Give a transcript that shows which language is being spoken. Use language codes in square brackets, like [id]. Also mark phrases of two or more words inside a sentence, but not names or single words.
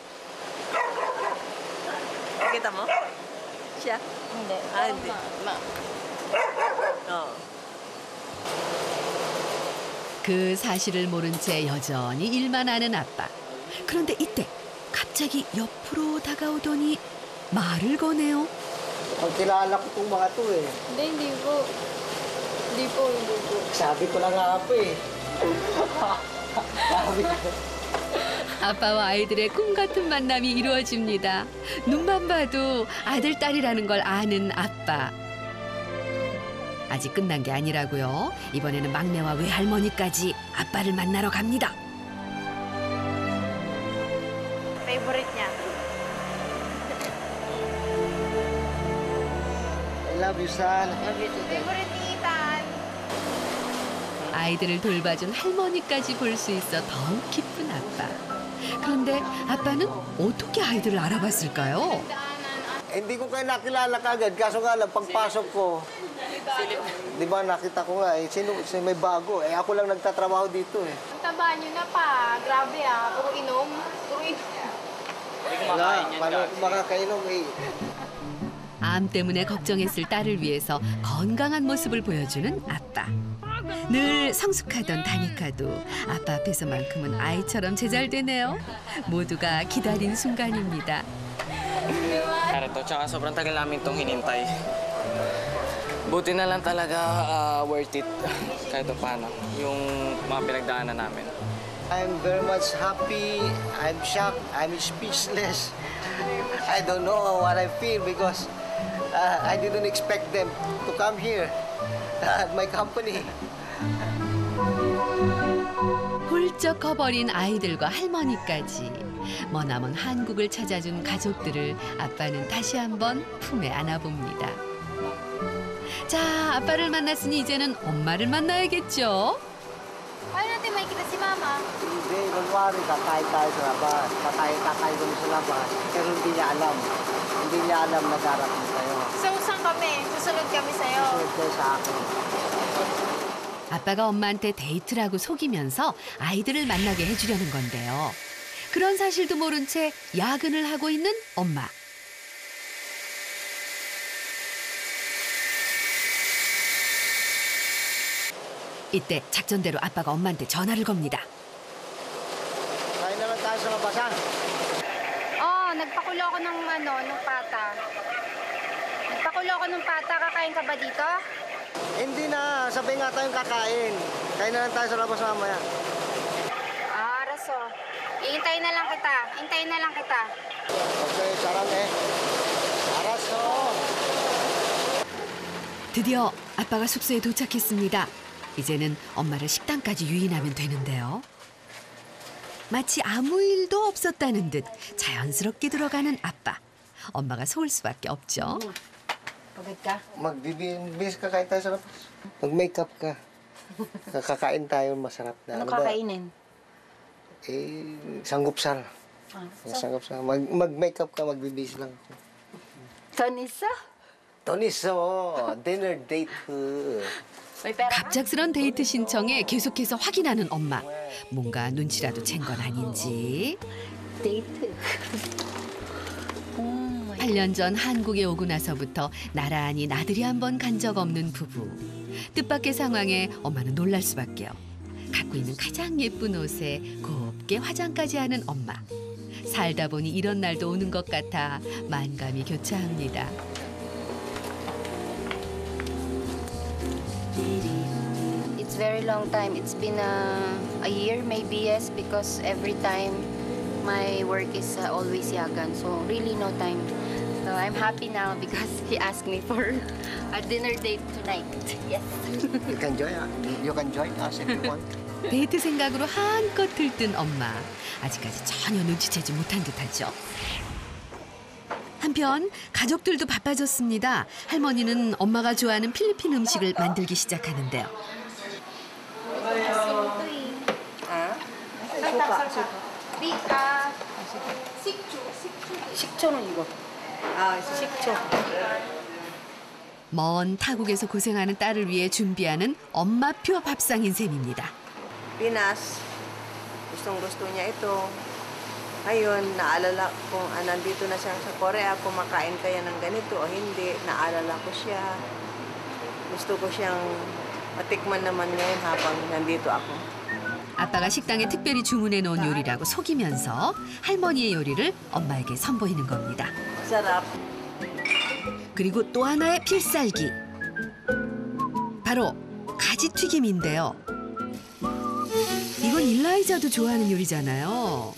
[ko] 여기다 뭐? 시야? [tl] Hindi. hindi. [ko] 그 사실을 모른 채 여전히 일만 하는 아빠. 그런데 이때 갑자기 옆으로 다가오더니 말을 거네요. [tl] Kilala ko itong mga to eh. Hindi po. Hindi po. Sabi ko na nga po eh. Sabi ko. [ko] 아빠와 아이들의 꿈 같은 만남이 이루어집니다. 눈만 봐도 아들, 딸이라는 걸 아는 아빠. 아직 끝난 게 아니라고요. 이번에는 막내와 외할머니까지 아빠를 만나러 갑니다. [tl] Favorite niya. [en] I love you, son. [tl] Favorite ni Ethan. [ko] 아이들을 돌봐준 할머니까지 볼 수 있어 더욱 기쁜 아빠. 그런데 아빠는 어떻게 아이들을 알아봤을까요? [tl] Hindi ko kayo nakilala kagad. Kaso nga lang, pagpasok ko, di ba nakita ko nga, sino may bago. Ako lang nagtatrabaho dito eh. Ang taba niyo na pa. Grabe Puro inom. Puro inom. Paano ko makakainom eh. [ko] 암 때문에 걱정했을 딸을 위해서 건강한 모습을 보여주는 아빠. 늘 성숙하던 다니카도 아빠 앞에서만큼은 아이처럼 제잘되네요. 모두가 기다린 순간입니다. [tl] Karito, tsaka sobrang tagal namin itong hinintay. Buti na lang talaga [en] worth it [tl] kahit paano yung mga pinagdaanan namin. [en] I'm very much happy. I'm shocked. I'm speechless. I don't know what I feel because I didn't expect them to come here at my company. [ko] 훌쩍 커버린 아이들과 할머니까지 머나먼 한국을 찾아준 가족들을 아빠는 다시 한번 품에 안아봅니다. 자, 아빠를 만났으니 이제는 엄마를 만나야겠죠? [tl] Paano natin makikita si Mama? Hindi, kunwari, kakain tayo sa labas. Kakain kami sa labas. Pero hindi niya alam. Hindi niya alam na darating tayo. So, saan kami? Susunod kami sa'yo. Susunod kayo sa akin. [ko] 아빠가 엄마한테 데이트라고 속이면서 아이들을 만나게 해주려는 건데요. 그런 사실도 모른 채 야근을 하고 있는 엄마. 이때 작전대로 아빠가 엄마한테 전화를 겁니다. [tl] Kain na lang tayo sa labasan. Nagpakulo ako ng pata. Nagpakulo ako ng pata. Kakain ka ba dito? Hindi na, sabay nga tayong kakain. Kain na lang tayo sa labas mamaya. Araso. Iintayin na lang kita. Intayin na lang kita. [ko] Okay, sarang 알았어. 드디어 아빠가 숙소에 도착했습니다. 이제는 엄마를 식당까지 유인하면 되는데요. 마치 아무 일도 없었다는 듯 자연스럽게 들어가는 아빠. 엄마가 속을 수밖에 없죠. [tl] Pagod ka? Magbibis ka kain tayo sa labas. Mag-makeup ka. Kakain tayo masarap na. Ano kakainin? Sanggupsal. Sanggupsal. Mag-makeup ka, magbibis lang ako. Tonisa? Tonisa, [en] dinner date. [ko] 갑작스런 데이트 신청에 계속해서 확인하는 엄마. 뭔가 눈치라도 챈 건 아닌지. 데이트. 8년 전 한국에 오고 나서부터 나란히 나들이 한 번 간 적 없는 부부. 뜻밖의 상황에 엄마는 놀랄 수밖에요. 갖고 있는 가장 예쁜 옷에 곱게 화장까지 하는 엄마. 살다 보니 이런 날도 오는 것 같아 만감이 교차합니다. [en] It's very long time. It's been a year maybe, yes, because every time my work is always yagan. So really no time. So I'm happy now because he asked me for a dinner date tonight. Yes. You can join us if you want. [ko] 데이트 생각으로 한껏 들뜬 엄마. 아직까지 전혀 눈치채지 못한 듯하죠. 한편 가족들도 바빠졌습니다. 할머니는 엄마가 좋아하는 필리핀 음식을 만들기 시작하는데요. 식초는 이거. 식초. 먼 타국에서 고생하는 딸을 위해 준비하는 엄마표 밥상인 셈입니다. [tl] Pinas, gustong-gusto niya ito. Ngayon, naalala kung nandito na siya sa Korea, kumakain kaya ng ganito o hindi, naalala ko siya. Gusto ko siyang matikman naman ngayon habang nandito ako. [ko] 아빠가 식당에 특별히 주문해 놓은 요리라고 속이면서 할머니의 요리를 엄마에게 선보이는 겁니다. [tl] Sarap. [ko] 그리고 또 하나의 필살기. 바로 가지튀김인데요. 이건 일라이자도 좋아하는 요리잖아요.